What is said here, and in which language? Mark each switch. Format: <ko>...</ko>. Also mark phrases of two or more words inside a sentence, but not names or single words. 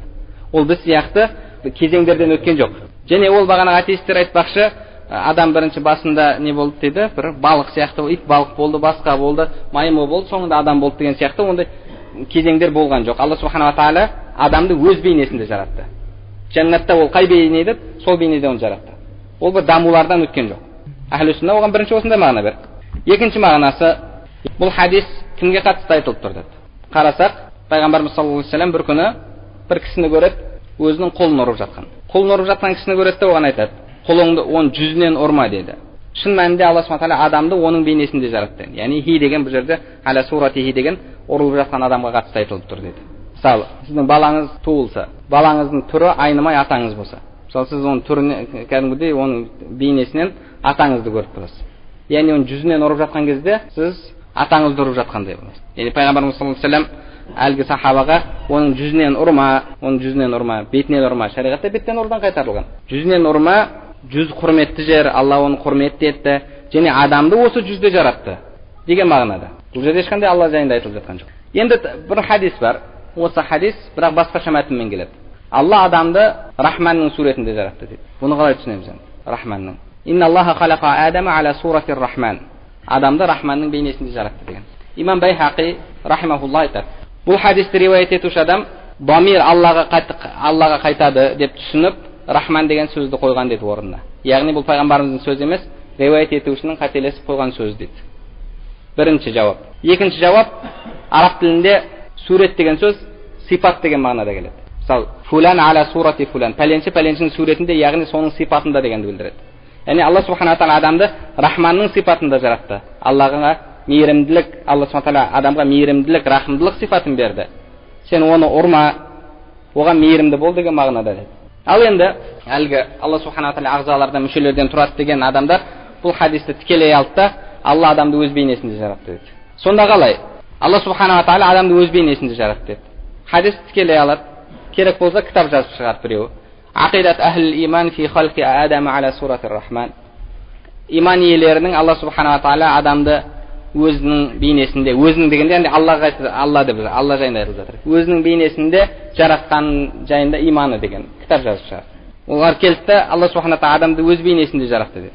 <kk>Ол біз сияқты кезеңдерден өткен жоқ. Және ол бағана атеисттер айтпақшы, адам бірінші басында не болды деді, бір балық сияқты, ит балық болды, басқа болды, маймыл болды, соңында адам болды деген сияқты ондай кезеңдер болған жоқ. Алла субханала тағала адамды өз бейнесінде жаратты. Жәннатта ол қай бейне еді, сол бейнеде оны жаратты. Ол бір дамулардан өткен жоқ. Әхлі сүнна оған бірінші осындай мағына берді. Екінші мағынасы, бұл хадис кімге қатысты айтылып тұр деді. Қарасақ, пайғамбарымыз</kk> <ar>صلى الله عليه وسلم</ar> <kk>бір күні бір кісіні көреді, өзінің қолын ұрып жатқан. Қолын ұрып жатқан кісіні көреді де оған айтады: қолыңды оның жүзінен ұрма деді. Шын мәнінде Алла субхана тағала адамды оның бейнесінде жаратты. Яғни хи деген бұл жерде</kk> <ar>على صورته</ar> <kk>деген ұрылып жатқан адамға қатысты айтылып тұр деді. Мысалы, сіздің балаңыз туылса, балаңыздың түрі айнымай атаңыз болса, мысалы сіз оның түріне кәдімгідей оның бейнесінен атаңызды көріп тұрасыз. Яғни оның жүзінен ұрып жатқан кезде сіз атаңызды ұрып жатқандай боласыз. Яғни пайғамбарымыз</kk> <ar>صلى الله عليه وسلم</ar> <kk>әлгі сахабаға оның жүзінен ұрма, бетінен ұрма, шариғатта беттен ұрдан қайтарылған. Жүзінен ұрма, жүз құрметті жер, Алла оны құрметті етті, және адамды осы жүзде жаратты деген мағынада. Бұл жерде ешқандай Алла жайында айтылып жатқан жоқ. Енді бір хадис бар. Осы хадис бірақ басқаша мәтінмен келеді. Алла адамды Рахманның суретінде жаратты дейді. Бұны қалай түсінеміз енді? Рахманның.</kk> <ar>إن الله خلق آدم على صورة الرحمن.</ar> <kk>Адамды Рахманның бейнесінде жаратты деген. Имам Байхақи рахимахулла айтады: бұл хадисті риуаят етуші адам дамир Аллаға қайтады деп түсініп, Рахман деген сөзді қойған деді орнына. Яғни бұл пайғамбарымыздың сөзі емес, риуаят етушінің қателесіп қойған сөз дейді. Бірінші жауап. Екінші жауап, араб тілінде сурет деген сөз сипат деген мағынада келеді. Мысалы,</kk> <ar>فلان على صورة فلان,</ar> <kk>пәленшінің суретінде, яғни соның сипатында дегенді білдіреді. Яғни Алла субхана тағала адамды Рахманның сипатында жаратты. Аллаға мейірімділік, Алла субхана тағала адамға мейірімділік, рахымдылық сипатын берді. Сен оны ұрма, оған мейірімді бол деген мағынада деді. Ал енді әлгі Алла субхана тағала ағзалардан, мүшелерден тұрады деген адамдар бұл хадисті тікелей алды да Алла адамды өз бейнесінде жаратты деді. Сонда қалай? Алла субхана тағала адамды өз бейнесінде жаратты деді. Хадисті тікелей алады. Керек болса кітап жазып шығарып біреу.</kk> <ar>عقيدة أهل الإيمان في خلق آدم على صورة الرحمن.</ar> <kk>Иман иелерінің Алла субхана тағала адамды өзінің бейнесінде, өзінің дегенде енді Алла жайында айтылып жатыр. Өзінің бейнесінде жаратқан жайында иманы деген кітап жазып шығарды. Олар келді де Алла субхана тағала адамды өз бейнесінде жаратты деді.</kk>